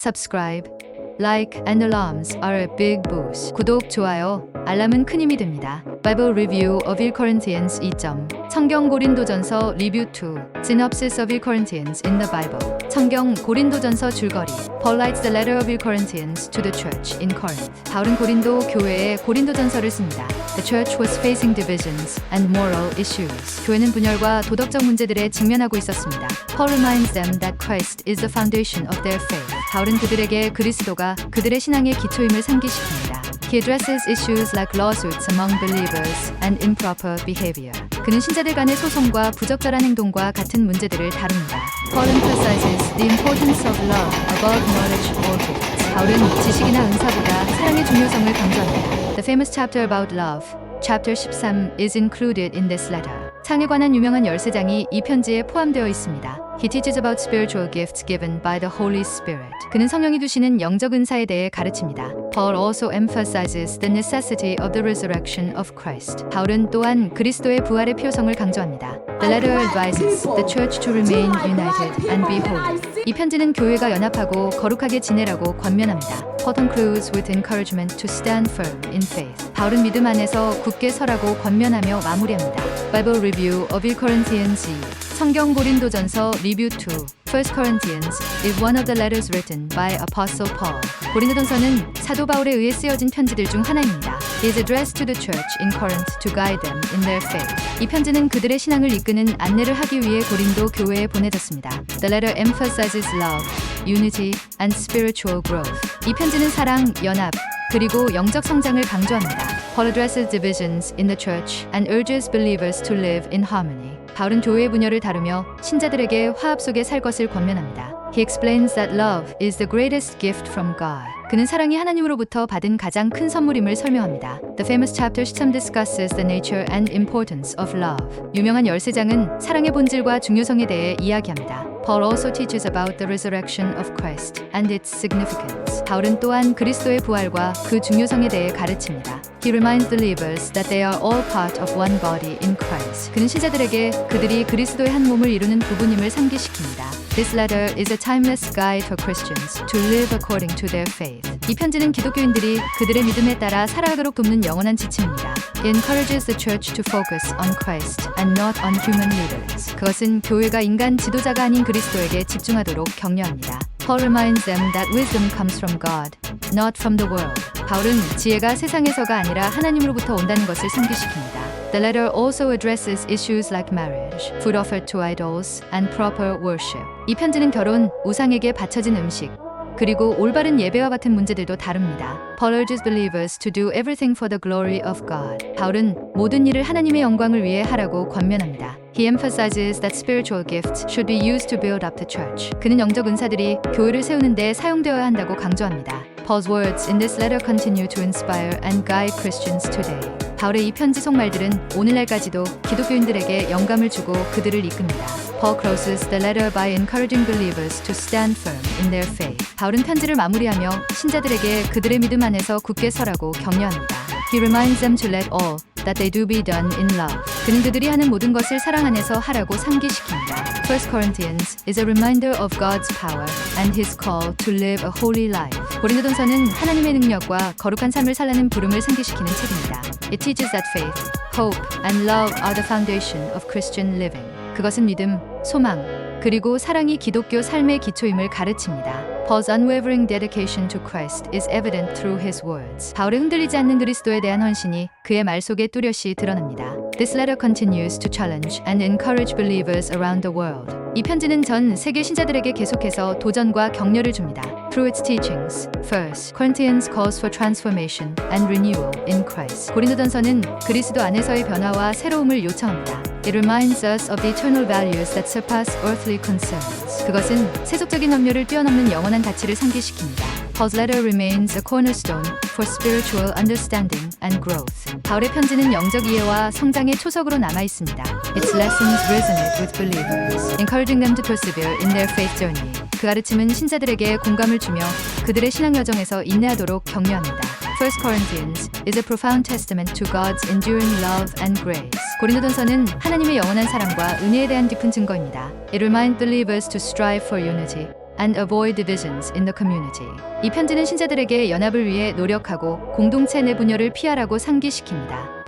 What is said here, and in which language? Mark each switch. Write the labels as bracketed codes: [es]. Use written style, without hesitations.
[en] subscribe, like, and alarms are a big boost. [ko] 구독, 좋아요, 알람은 큰 힘이 됩니다. [en] Bible Review of 1 Corinthians [ko] 2점 성경 고린도전서 리뷰 2 [en] Synopsis of 1 Corinthians in the Bible [ko] 성경 고린도전서 줄거리 [en] Paul writes the letter of 1 Corinthians to the church in Corinth. [ko] 바울은 고린도 교회에 고린도전서를 씁니다. [en] The church was facing divisions and moral issues. [ko] 교회는 분열과 도덕적 문제들에 직면하고 있었습니다. [en] Paul reminds them that Christ is the foundation of their faith. [ko] 바울은 그들에게 그리스도가 그들의 신앙의 기초임을 상기시킵니다. [en] He addresses issues like lawsuits among believers and improper behavior. [ko] 그는 신자들 간의 소송과 부적절한 행동과 같은 문제들을 다룹니다. [en] Paul emphasizes the importance of love above knowledge or gifts. [ko] 바울은 지식이나 은사보다 사랑의 중요성을 강조합니다. [en] The famous chapter about love, chapter 13, is included in this letter. [ko] 사랑에 관한 유명한 13장이 이 편지에 포함되어 있습니다. [en] He teaches about spiritual gifts given by the Holy Spirit. [ko] 그는 성령이 두시는 영적 은사에 대해 가르칩니다. [en] Paul also emphasizes the necessity of the resurrection of Christ. [ko] 바울은 또한 그리스도의 부활의 필요성을 강조합니다. [en] The letter advises the church to remain united and be holy. [ko] 이 편지는 교회가 연합하고 거룩하게 지내라고 권면합니다. [en] Paul concludes with encouragement to stand firm in faith. [ko] 바울은 믿음 안에서 굳게 서라고 권면하며 마무리합니다. [en] Bible Review of 1 Corinthians 2 [ko] 성경 고린도전서 리뷰 2 [en] 1 Corinthians is one of the letters written by Apostle Paul. [ko] 고린도전서는 사도 바울에 의해 쓰여진 편지들 중 하나입니다. [en] It is addressed to the church in Corinth to guide them in their faith. [ko] 이 편지는 그들의 신앙을 이끄는 안내를 하기 위해 고린도 교회에 보내졌습니다. [en] The letter emphasizes love, unity, and spiritual growth. [ko] 이 편지는 사랑, 연합, 그리고 영적 성장을 강조합니다. [en] Paul addresses divisions in the church and urges believers to live in harmony. [ko] 바울은 교회의 분열을 다루며 신자들에게 화합 속에 살 것을 권면합니다. [en] He explains that love is the greatest gift from God. [ko] 그는 사랑이 하나님으로부터 받은 가장 큰 선물임을 설명합니다. [en] The famous chapter 13 discusses the nature and importance of love. [ko] 유명한 13장은 사랑의 본질과 중요성에 대해 이야기합니다. [en] Paul also teaches about the resurrection of Christ and its significance. [ko] 바울은 또한 그리스도의 부활과 그 중요성에 대해 가르칩니다. [en] He reminds believers that they are all part of one body in Christ. [ko] 그는 신자들에게 그들이 그리스도의 한 몸을 이루는 부분임을 상기시킵니다. [en] This letter is a timeless guide for Christians to live according to their faith. [ko] 이 편지는 기독교인들이 그들의 믿음에 따라 살아가도록 돕는 영원한 지침입니다. [en] It encourages the church to focus on Christ and not on human leaders. [ko] 그것은 교회가 인간 지도자가 아닌 그리스도에게 집중하도록 격려합니다. [en] Paul reminds them that wisdom comes from God, not from the world. [ko] 바울은 지혜가 세상에서가 아니라 하나님으로부터 온다는 것을 상기시킵니다. [en] The letter also addresses issues like marriage, food offered to idols, and proper worship. [ko] 이 편지는 결혼, 우상에게 바쳐진 음식, 그리고 올바른 예배와 같은 문제들도 다룹니다. [en] Paul urges believers to do everything for the glory of God. [ko] 바울은 모든 일을 하나님의 영광을 위해 하라고 권면합니다. [en] He emphasizes that spiritual gifts should be used to build up the church. [ko] 그는 영적 은사들이 교회를 세우는 데 사용되어야 한다고 강조합니다. [en] Paul's words in this letter continue to inspire and guide Christians today. [ko] 바울의 이 편지 속말들은 오늘날까지도 기독교인들에게 영감을 주고 그들을 이끕니다. [en] Paul closes the letter by encouraging believers to stand firm in their faith. [ko] 바울은 편지를 마무리하며 신자들에게 그들의 믿음 안에서 굳게 서라고 격려합니다. [en] He reminds them to let all that they do be done in love. [ko] 그는 그들이 하는 모든 것을 사랑 안에서 하라고 상기시킵니다. [en] 1 Corinthians is a reminder of God's power and His call to live a holy life. [ko] 고린도전서는 하나님의 능력과 거룩한 삶을 살라는 부름을 상기시키는 책입니다. [en] It teaches that faith, hope, and love are the foundation of Christian living. [ko] 그것은 믿음, 소망, 그리고 사랑이 기독교 삶의 기초임을 가르칩니다. [en] Paul's unwavering dedication to Christ is evident through his words. [ko] 바울의 흔들리지 않는 그리스도에 대한 헌신이 그의 말 속에 뚜렷이 드러납니다. [en] This letter continues to challenge and encourage believers around the world. [ko] 이 편지는 전 세계 신자들에게 계속해서 도전과 격려를 줍니다. [en] Through its teachings, 1 Corinthians calls for transformation and renewal in Christ. [ko] 고린도전서는 그리스도 안에서의 변화와 새로움을 요청합니다. [en] It reminds us of the eternal values that surpass earthly concerns. [ko] 그것은 세속적인 염려를 뛰어넘는 영원한 가치를 상기시킵니다. [en] Paul's letter remains a cornerstone for spiritual understanding and growth. [ko] 바울의 편지는 영적 이해와 성장의 초석으로 남아 있습니다. [en] Its lessons resonate with believers, encouraging them to persevere in their faith journey. [ko] 그 가르침은 신자들에게 공감을 주며 그들의 신앙 여정에서 인내하도록 격려합니다. [en] 1 Corinthians is a profound testament to God's enduring love and grace. [ko] 고린도전서는 하나님의 영원한 사랑과 은혜에 대한 깊은 증거입니다. [en] It reminds believers to strive for unity and avoid divisions in the community. [ko] 이 편지는 신자들에게 연합을 위해 노력하고 공동체 내 분열을 피하라고 상기시킵니다.